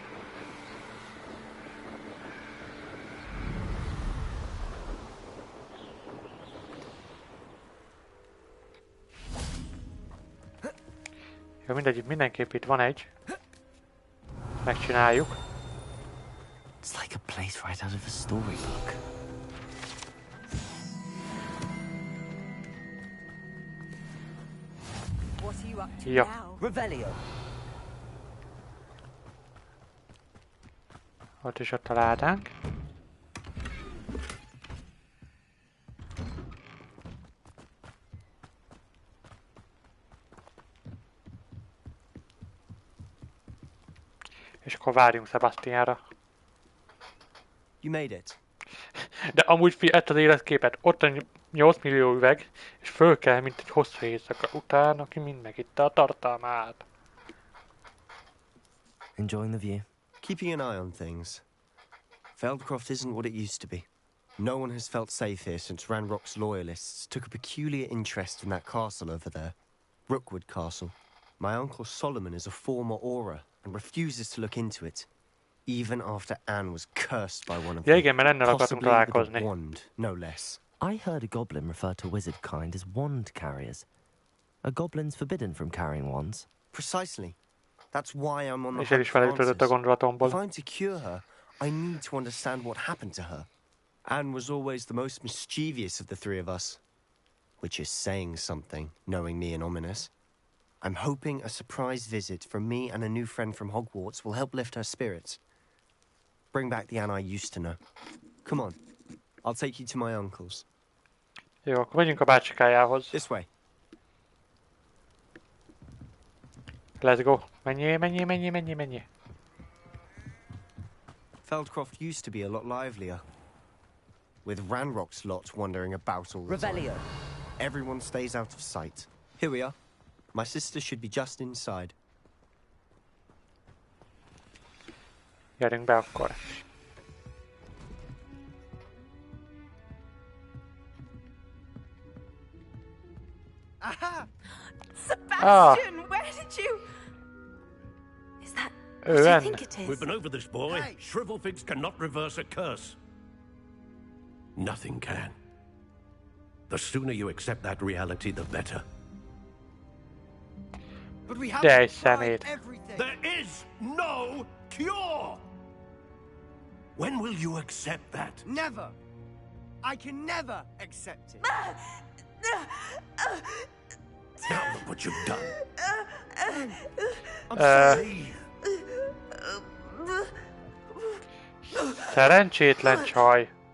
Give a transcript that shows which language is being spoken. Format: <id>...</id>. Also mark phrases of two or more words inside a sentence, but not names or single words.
<hu>Jó, mindegy, mindenképp itt van egy. Megcsináljuk.</hu> <en>It's like a place right out of a storybook. What are you up to</en> <hu>Ja.</hu> <en>now? Revelio.</en> <hu>Ott is ott a ládánk. És akkor várjunk Sebastianra.</hu> <en>You made it.</en> <hu>De amúgy ezt az életképet, ott a 8 millió üveg, és föl kell, mint egy hosszú éjszaka után, aki mind megitta a tartalmát.</hu> <en>Enjoying the view? Keeping an eye on things. Feldcroft isn't what it used to be. No one has felt safe here since Ranrock's loyalists took a peculiar interest in that castle over there. Rookwood Castle. My uncle Solomon is a former Auror and refuses to look into it, even after Anne was cursed by one of them.</en> <hu>Igen, mert ennél akartunk találkozni.</hu> <en>Wand, no less. I heard a goblin refer to wizard kind as wand carriers. Are goblins forbidden from carrying wands? Precisely. That's why I'm on the</en> <hu>És el is felejtődött a gondolatomból.</hu> <en>If I'm to cure her, I need to understand what happened to her. Anne was always the most mischievous of the three of us. Which is saying something, knowing me and Ominous. I'm hoping a surprise visit from me and a new friend from Hogwarts will help lift her spirits. Bring back the Anne I used to know. Come on. I'll take you to my uncle's.</en> <hu>Jó, akkor megyünk a bácsikájához.</hu> <en>This way. Let's go.</en> <hu>Menjél.</hu> <en>Feldcroft used to be a lot livelier. With Ranrock's lot wandering about all the Revelio. time. Everyone stays out of sight. Here we are. My sister should be just inside.</en> <hu>Gyerünk be akkor.</hu> <en>Aha! Sebastian, where did you... Is that what I think it is? We've been over this, boy. Hey. Shrivelfigs cannot reverse a curse. Nothing can. The sooner you accept that reality, the better. But we have tried everything. There is no cure! When will you accept that? Never. I can never accept it. Now look what you've done. I'm sorry.</en> <hu>Szerencsétlen csaj.</hu>